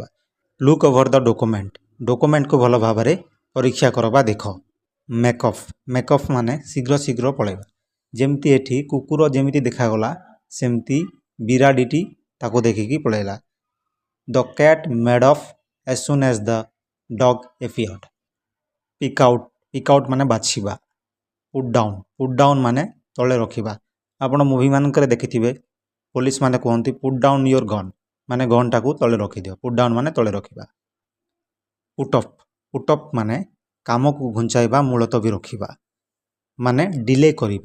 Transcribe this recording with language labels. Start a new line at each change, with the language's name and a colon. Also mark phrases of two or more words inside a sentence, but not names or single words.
English: look over the document
Odia: ଭଲ ଭାବରେ ପରୀକ୍ଷା କର ବା ଦେଖ। ମେକ୍ଅପ୍ ମାନେ ଶୀଘ୍ର ଶୀଘ୍ର ପଳେଇବା। ଯେମିତି ଏଠି କୁକୁର ଯେମିତି ଦେଖାଗଲା ସେମିତି ବିରାଡ଼ିଟି ତାକୁ ଦେଖିକି ପଳେଇଲା।
English: the cat made off as soon as the dog appeared। pick out
Odia: ମାନେ ବାଛିବା।
English: put down
Odia: ମାନେ ତଳେ ରଖିବା। ଆପଣ ମୁଭିମାନଙ୍କରେ ଦେଖିଥିବେ ପୋଲିସ ମାନେ କୁହନ୍ତି
English: put down your gun,
Odia: ମାନେ ଗନ୍ଟାକୁ ତଳେ ରଖିଦିଅ।
English: put down
Odia: ମାନେ ତଳେ ରଖିବା।
English: put up
Odia: ମାନେ କାମକୁ ଘୁଞ୍ଚାଇବା, ମୁଲତବୀ ରଖିବା, ମାନେ ଡିଲେ କରିବା।